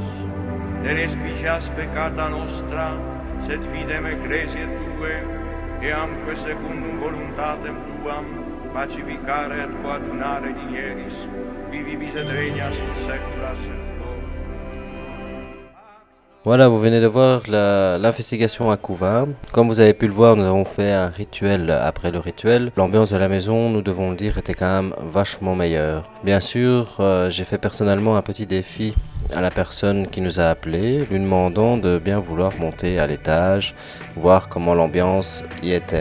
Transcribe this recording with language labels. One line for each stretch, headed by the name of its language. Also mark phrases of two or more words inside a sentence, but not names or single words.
Latin: Ne respicias peccata nostra, sed fidem ecclesiae Tue, eamque secundum voluntatem Tuam, pacificare et coadunare dinieris, vivibis et regnas in saecula saeculorum.
French: Voilà, vous venez de voir l'investigation à Couva. Comme vous avez pu le voir, nous avons fait un rituel après le rituel. L'ambiance de la maison, nous devons le dire, était quand même vachement meilleure. Bien sûr, j'ai fait personnellement un petit défi à la personne qui nous a appelés, lui demandant de bien vouloir monter à l'étage, voir comment l'ambiance y était.